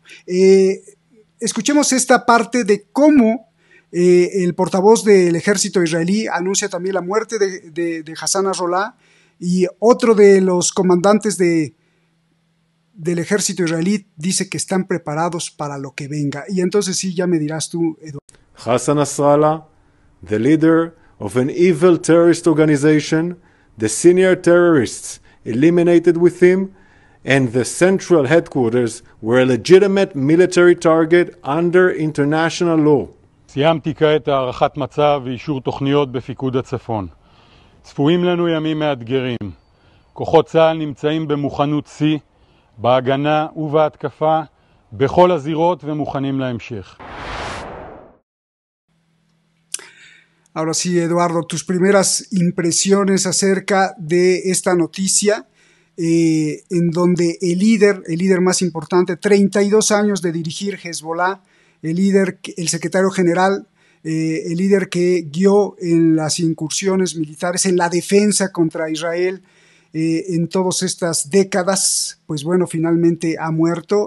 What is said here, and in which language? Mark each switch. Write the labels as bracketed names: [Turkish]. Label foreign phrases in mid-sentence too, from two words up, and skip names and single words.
[Spanish] Escuchemos esta parte de cómo el portavoz del ejército israelí anuncia también la muerte de Hassan Nasrallah, y otro de los comandantes del ejército israelí dice que están preparados para lo que venga. Y entonces sí, ya me dirás tú, Eduardo. [English] Hassan Nasrallah, the leader of an evil terrorist organization, the senior terrorists eliminated with him, and the central headquarters were a legitimate military target under international law. [Hebrew] סיימתי כעת הערכת מצב ואישור תוכניות בפיקוד הצפון. צפויים לנו ימים מאתגרים. כוחות צה"ל נמצאים במוכנות שיא, בהגנה ובהתקפה, בכל הזירות ומוכנים להמשך. [Spanish] Ahora sí, Eduardo, tus primeras impresiones acerca de esta noticia, en donde el líder más importante, 32 años de dirigir Hezbollah, el secretario general, el líder que guió en las incursiones militares, en la defensa contra Israel en todas estas décadas, pues bueno, finalmente ha muerto.